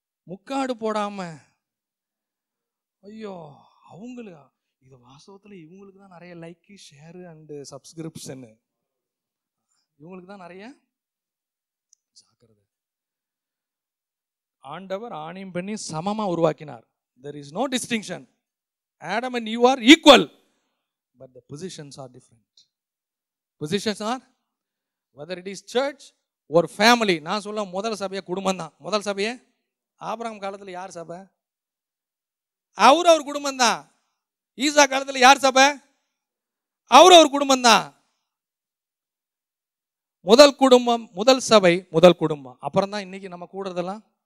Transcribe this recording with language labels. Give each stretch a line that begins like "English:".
Tamil: முக்காடு போடாம, ஐயோ அவங்களுக்கு இது வாசகத்தில் இவங்களுக்கு தான் நிறைய லைக்கு, ஷேரு அண்டு சப்ஸ்கிரிப்ஷனு, இவங்களுக்கு தான் நிறைய. ஜாக்கிரதை. ஆண்டவர் ஆணையும் பண்ணி சமமா உருவாக்கினார்.
English: There is no distinction. Adam and Eve are equal, but the positions are different. Positions are, whether it is church or family.
Tamil: நான் சொல்ல முதல் சபையை குடும்பம் தான். முதல் சபையை ஆபிரகாம் காலத்தில் யார் சபை? அவர் குடும்பம் தான். ஈசா காலத்தில் யார் சபை? அவர் குடும்பம் தான். முதல் குடும்பம், முதல் சபை, முதல் குடும்பம். அப்புறம் தான் இன்னைக்கு நம்ம கூடுறதெல்லாம்.